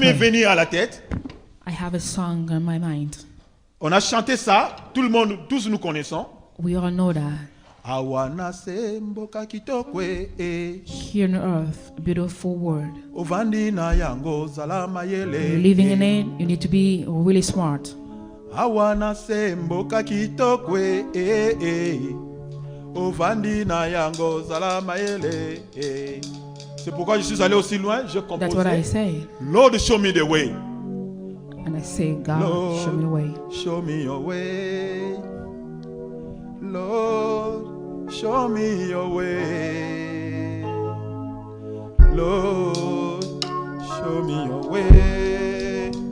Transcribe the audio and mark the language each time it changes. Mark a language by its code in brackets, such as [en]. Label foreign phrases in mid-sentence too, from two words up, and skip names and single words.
[fr] qui m'est [en] pray, [fr] venu à la tête. [en] I have a song on my mind. [fr] On a chanté ça, tout le monde, tous nous connaissons. [en] We all know that [ln] Awana se mboka kitokwe [en] here on earth, a beautiful world. [ln] ovandi na yango zalama [en] You're [ln] yele. [en] living in it, you need to be really smart. [ln] Awana se mboka kitokwe ovandi na yango zalama yele. [fr] C'est pourquoi je suis allé aussi loin, je [en] That's what I [fr] composais [en] say. Lord show me the way. And I say, God, show me the way. Show me your way. Lord, show me your way. Lord, show me your way.